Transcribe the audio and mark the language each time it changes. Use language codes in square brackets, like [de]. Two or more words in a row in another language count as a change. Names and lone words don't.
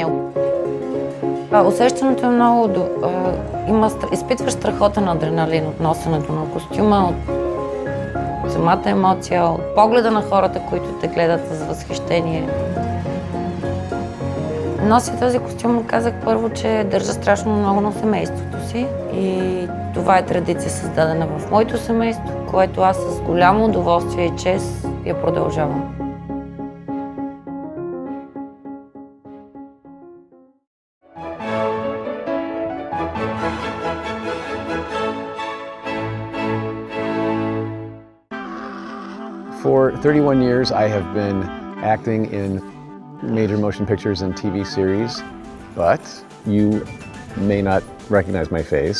[bg] Усещането е много, изпитваш страхотен адреналин от носенето на костюма, от самата емоция, от погледа на хората, които те гледат с възхищение. Нося този костюм, казах първо, че държа страшно много на семейството си и това е традиция създадена в моето семейство, което аз с голямо удоволствие и чест я продължавам. [en] For 31 years, I have been acting in major motion pictures and TV series, but you may not recognize my face.